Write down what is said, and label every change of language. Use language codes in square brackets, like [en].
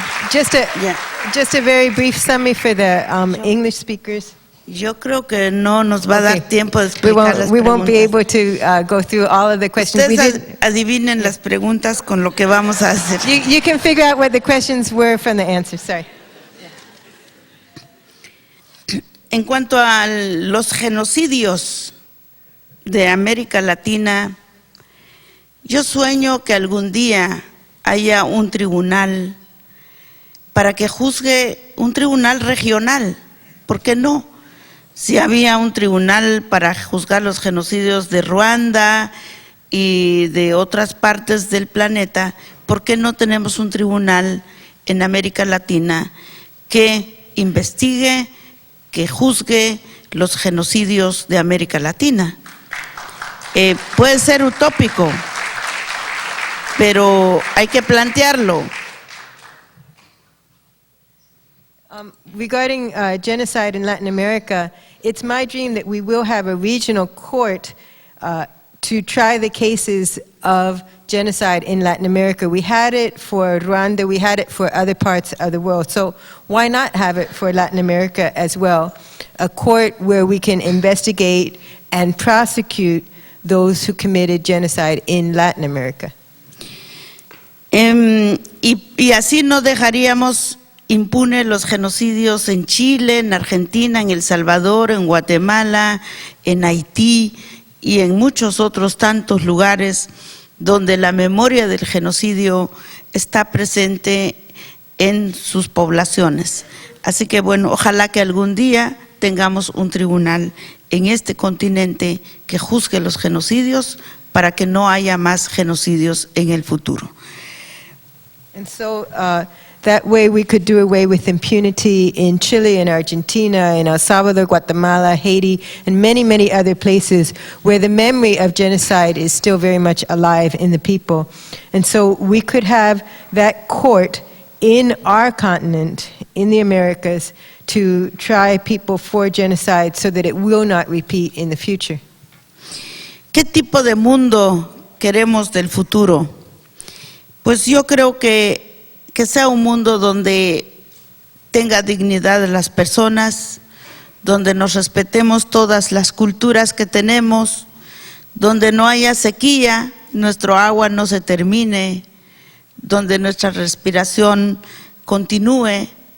[en] Just a very brief summary for the English speakers. [es] Yo creo que no nos va a dar tiempo de explicar las [en] We won't be [es] preguntas. [en] able to go through all of the questions. [es] Ustedes adivinen las preguntas con lo que vamos a hacer. [en] You can figure out what the questions were from the answers. Sorry. [es] En cuanto a los genocidios de América Latina, yo sueño que algún día haya un tribunal para que juzgue, un tribunal regional. ¿Por qué no? Si había un tribunal para juzgar los genocidios de Ruanda y de otras partes del planeta, ¿por qué no tenemos un tribunal en América Latina que investigue, que juzgue los genocidios de América Latina? Puede ser utópico, pero hay que plantearlo. [en] Regarding genocide in Latin America, it's my dream that we will have a regional court to try the cases of genocide in Latin America. We had it for Rwanda, we had it for other parts of the world, so why not have it for Latin America as well? A court where we can investigate and prosecute those who committed genocide in Latin America. [es] Y así no dejaríamos impune los genocidios en Chile, en Argentina, en El Salvador, en Guatemala, en Haití y en muchos otros tantos lugares donde la memoria del genocidio está presente en sus poblaciones. Así que bueno, ojalá que algún día tengamos un tribunal en este continente que juzgue los genocidios para que no haya más genocidios en el futuro. [en] And so that way we could do away with impunity in Chile, in Argentina, in El Salvador, Guatemala, Haiti, and many, many other places where the memory of genocide is still very much alive in the people. And so we could have that court in our continent, in the Americas, to try people for genocide so that it will not repeat in the future. [es] ¿Qué tipo de mundo queremos del futuro? Pues yo creo que sea un mundo donde tenga dignidad de las personas, donde nos respetemos todas las culturas que tenemos, donde no haya sequía, nuestro agua no se termine, donde nuestra respiración continúe,